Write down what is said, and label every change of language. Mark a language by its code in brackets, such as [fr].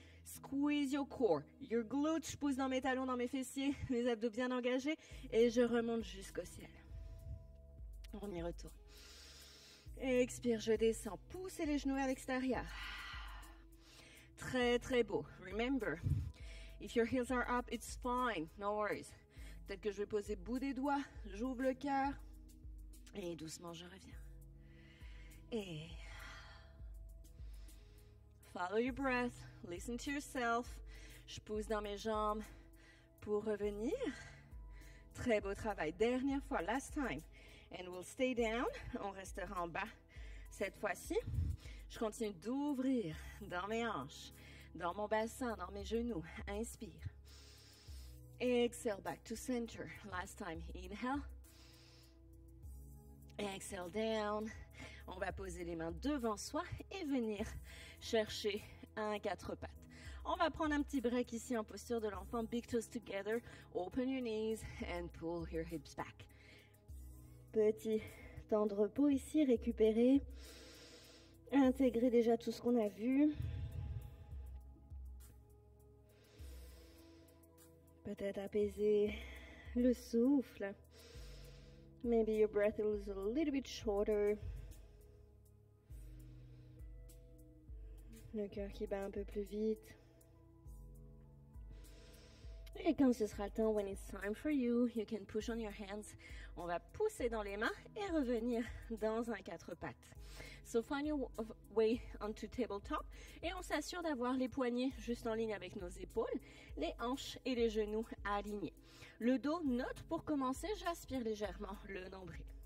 [en] Squeeze your core. Your glutes, [fr] je pousse dans mes talons, dans mes fessiers, les abdos bien engagés et je remonte jusqu'au ciel. On y retourne. Expire, je descends. Poussez les genoux vers l'extérieur. Très, très beau. [en] Remember, if your heels are up, it's fine. No worries. [fr] Peut-être que je vais poser bout des doigts. J'ouvre le cœur. Et doucement, je reviens. [en] Et follow your breath. Listen to yourself. [fr] Je pousse dans mes jambes pour revenir. Très beau travail. Dernière fois, [en] last time. And we'll stay down. [fr] On restera en bas cette fois-ci. Je continue d'ouvrir dans mes hanches, dans mon bassin, dans mes genoux. [en] Inspire. Exhale back to center. Last time. Inhale. Exhale down. [fr] On va poser les mains devant soi et venir chercher un 4 pattes. On va prendre un petit break ici en posture de l'enfant. [en] Big toes together. Open your knees and pull your hips back. [fr] Petit temps de repos ici, récupérer. Intégrer déjà tout ce qu'on a vu. Peut-être apaiser le souffle. [en] Maybe your breath is a little bit shorter. [fr] Le cœur qui bat un peu plus vite. Et quand ce sera le temps, [en] when it's time for you, you can push on your hands. [fr] On va pousser dans les mains et revenir dans un 4 pattes. [en] So find your way onto tabletop. [fr] Et on s'assure d'avoir les poignets juste en ligne avec nos épaules, les hanches et les genoux alignés. Le dos neutre pour commencer, j'aspire légèrement le nombril.